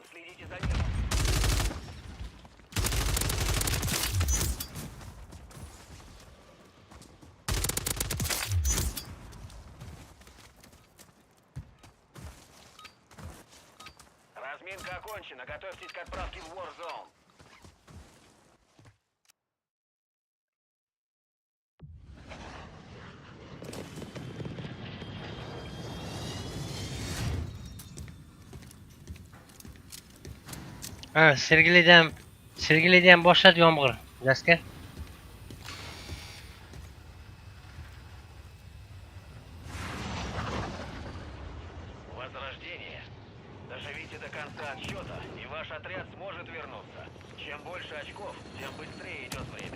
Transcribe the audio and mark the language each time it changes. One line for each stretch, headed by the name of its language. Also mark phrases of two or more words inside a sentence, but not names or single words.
Russian: Следите за ним. Разминка окончена. Готовьтесь к отправке в Warzone.
Uzbek: Ha, Sergelida ham boshladi yomg'ir. Jaska.
Russian: Возрождение. Доживите до конца отсчета, и ваш отряд сможет вернуться. Чем больше очков, тем быстрее идет время.